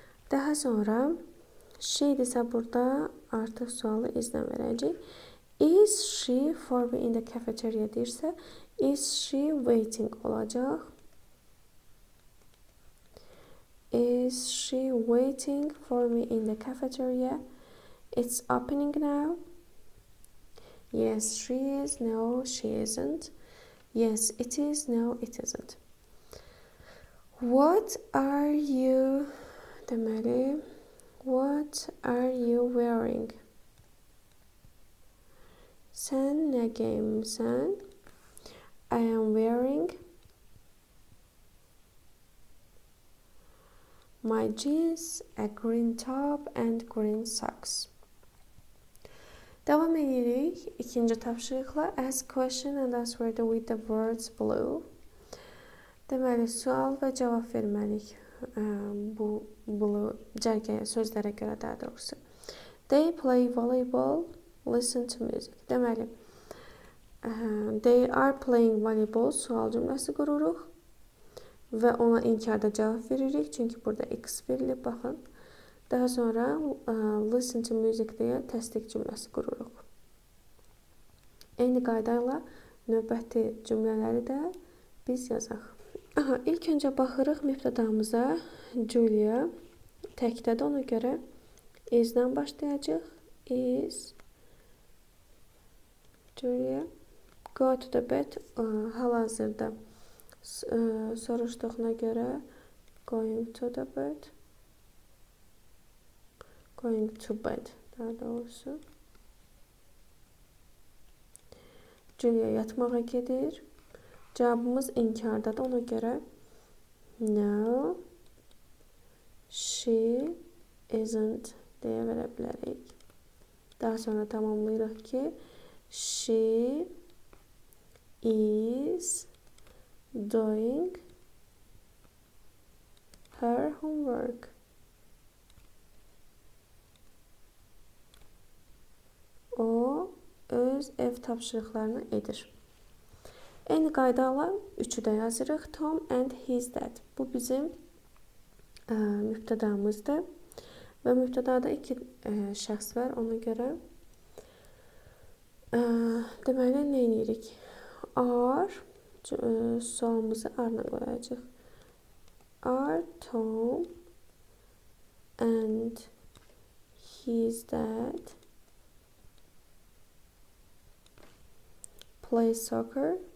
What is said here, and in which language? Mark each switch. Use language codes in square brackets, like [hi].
[az] Daha sonra şeydirsə burada artıq sualı izlə verəcək. [en] Is she for me in the cafeteria [az] deyirsə, [en] is she waiting [az] olacaq. [en] Is she waiting for me in the cafeteria? It's opening now. Yes, she is. No, she isn't. Yes, it is. No, it isn't. What are you [az] deməli, [en] what are you wearing? [az] Sən nə geyinmisən? [en] I am wearing my jeans, a green top and green socks. [az] Davam edirik ikinci tapşırıqla. [en] Ask question and answer with the words below. [az] Deməli, sual və cavab verməliyik bu cərgəyə, sözlərə görə daha doğrusu. [en] They play volleyball, listen to music. [az] Deməli, [en] they are playing volleyball [az] sual cümləsi qururuq və ona inkarda cavab veririk. Çünki burada X verilib, baxın. Daha sonra [en] listen to music [az] deyə təsdiq cümləsi qururuq. Eyni qayda ilə növbəti cümlələri də biz yazaq. İlk öncə baxırıq mübtədamıza. Julia təkdədir, ona görə is-dən başlayacaq. [en] Is Julia go to the bed. [az] Hal-hazırda soruşduğuna görə [en] going to the bed. Going to bed [az] daha doğrusu. Julia yatmağa gedir. Cavabımız inkardadır. Ona görə [en] no, she isn't [az] deyə verə bilərik. Daha sonra tamamlayırıq ki, [en] she is doing her homework. [az] O öz ev tapşırıqlarını edir. Eyni qaydayla üçü də yazırıq. [en] Tom and his dad. [az] Bu bizim mübtədamızdır. Və mübtədada iki şəxs var. Ona görə deməli nə edirik? Are sualımızı are-la qoyacağıq. [en] Are Tom and his dad play soccer?